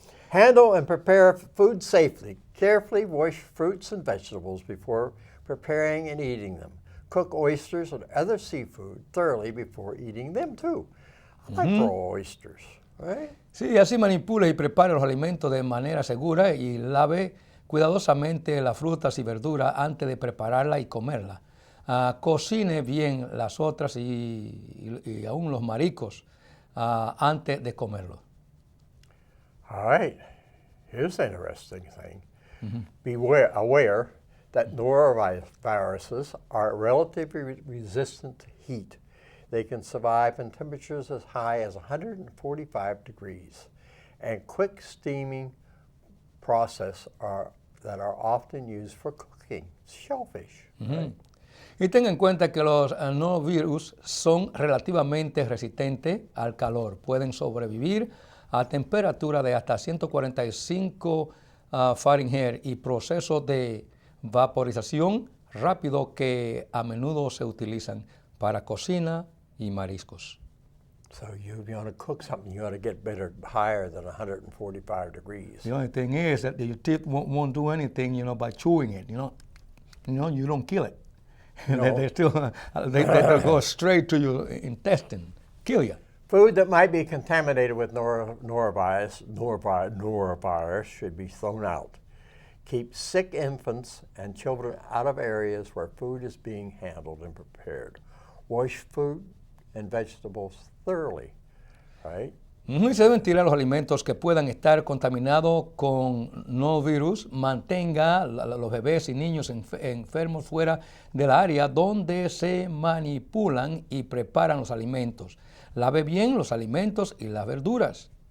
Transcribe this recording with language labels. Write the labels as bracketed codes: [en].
[en] Handle and prepare food safely. Carefully wash fruits and vegetables before preparing and eating them. Cook oysters and other seafood thoroughly before eating them too. I like raw oysters, right? [es] Sí, así manipule y prepare los alimentos de manera segura y lave cuidadosamente las frutas y verduras antes de prepararla y comerla. Cocine bien las otras y aún los mariscos antes de comerlos. [en] All right. Here's an interesting thing. Aware that noroviruses are relatively resistant to heat. They can survive in temperatures as high as 145 degrees, and quick steaming process that are often used for cooking shellfish. Right? [es] Y tenga en cuenta que los norovirus son relativamente resistentes al calor. Pueden sobrevivir a temperatura de hasta 145 Fahrenheit y procesos de vaporización rápido que a menudo se utilizan para cocina y mariscos. [en] So you want to cook something, you want to get better, higher than 145 degrees. The only thing is that your teeth won't do anything, by chewing it, you don't kill it. No. They still they go straight to your intestine, kill you. Food that might be contaminated with norovirus should be thrown out. Keep sick infants and children out of areas where food is being handled and prepared. Wash food and vegetables thoroughly, right? [es] Y se deben tirar los alimentos que puedan estar contaminados con norovirus. Mantenga los bebés y niños enfermos fuera del área donde se manipulan y preparan los alimentos. Lave bien los alimentos y las verduras.